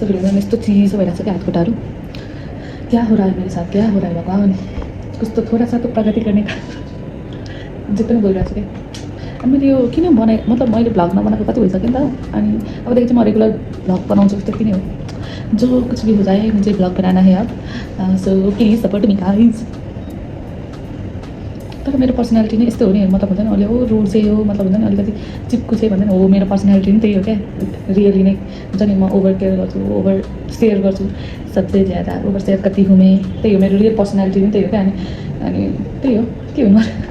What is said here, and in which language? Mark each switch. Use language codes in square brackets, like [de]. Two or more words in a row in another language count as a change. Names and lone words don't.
[ne] फिल हुँदैन यस्तो चिसो भइरहेको छ कि हात खुट्टाहरू [hi] क्या हो रहा है [ne] मेरो साथ [hi] क्या हो रहा है [ne] भगवान कस्तो [hi] थोडा सा तो [ne] प्रगति गर्ने जे पनि बोलिरहेको छु क्या अनि मैले यो किन बनाएँ मतलब मैले भ्लग नबनाएको कति भइसक्यो नि त अनि अबदेखि चाहिँ म रेगुलर भ्लग बनाउँछु जस्तो किन हो [hi] जो कुछ भी हो जाए मुझे भ्लग बनाना है [ne] अब [en] so please support me guys [ne] तर मेरो पर्सनालिटी नै यस्तो हो नि मतलब हुँदैन अहिले हो रोड चाहिँ हो मतलब हुँदैन अलिकति चिप्कु चाहिँ भन्दैन हो मेरो पर्सनालिटी नै त्यही हो क्या रियली नै हुन्छ नि म [en] over care [ne] गर्छु [en] over share [ne] गर्छु [hi] सबसे ज्यादा [en] over share [ne] कति हुने त्यही हो मेरो [en] real personality [ne] नै त्यही हो क्या अनि त्यही हो के हुनु